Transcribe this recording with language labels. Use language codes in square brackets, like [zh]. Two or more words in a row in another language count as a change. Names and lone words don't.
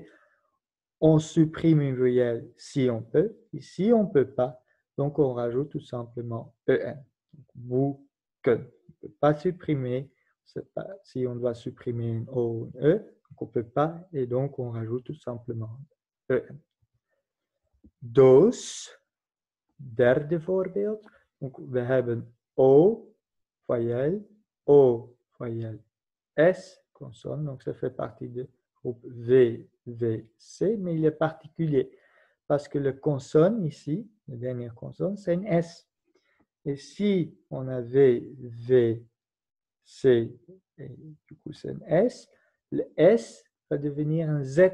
[fr] On supprime une voyelle si on peut. Ici, on ne peut pas. Donc, on rajoute tout simplement EN. Bouquin. On ne peut pas supprimer. Pas, si on doit supprimer une O ou une E, donc on ne peut pas. Et donc, on rajoute tout simplement EN. [nl] Doos. Derde voorbeeld. Donc, we hebben O, [fr] voyelle, O, voyelle, S, consonne. Donc, ça fait partie du groupe V, V, C, mais il est particulier parce que le consonne ici, la dernière consonne, c'est une S. Et si on avait V, C, et du coup c'est un S, le S va devenir un Z.